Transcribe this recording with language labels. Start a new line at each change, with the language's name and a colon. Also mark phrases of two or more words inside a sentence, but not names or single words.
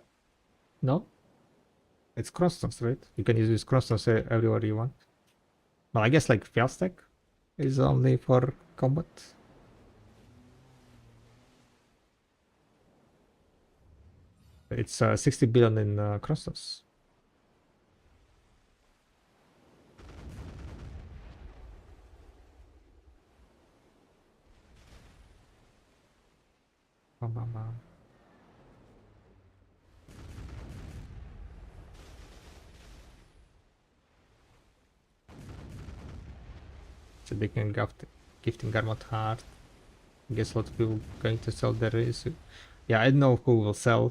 English: No? It's crossstones, right? You can use crossstones everywhere you want. Well, I guess like fail stack is only for combat. It's 60 billion in crossstones. Bam, bam, bam. So they can gifting Garmot Heart. Guess what people going to sell there is. Yeah, I don't know who will sell.